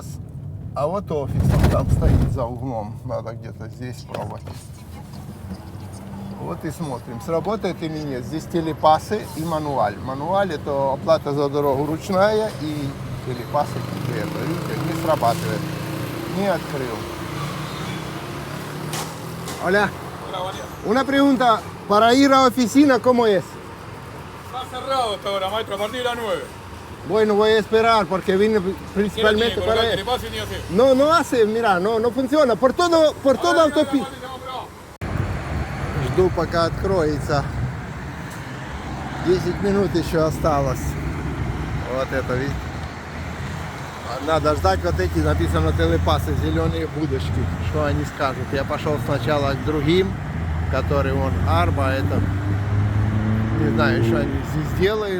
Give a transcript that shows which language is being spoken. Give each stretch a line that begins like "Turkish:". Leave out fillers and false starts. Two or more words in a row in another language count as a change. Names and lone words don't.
Russian: А вот офис, он там стоит за углом. Надо где-то здесь пробовать. Вот и смотрим, сработает или нет. Здесь телепасы и мануаль. Мануаль — это оплата за дорогу ручная, и телепасы это, видите, не срабатывает. Не открыл.
Spanish: Hola. Hola, buen día. Una pregunta, para ir a oficina, ¿cómo es? Está cerrado hasta ahora, maestro, a partir de las 9. Bueno, voy a esperar porque vine principalmente para ¿Qué le eso. pasa y ni así? No, no hace, mira, no funciona. Por toda autopista.
Russian: Жду, пока откроется. 10 минут еще осталось. Вот это, видите? Надо ждать вот эти, написано телепасы, зеленые будочки. Что они скажут? Я пошел сначала к другим, которые вон Арба, это, не знаю, что они здесь делают.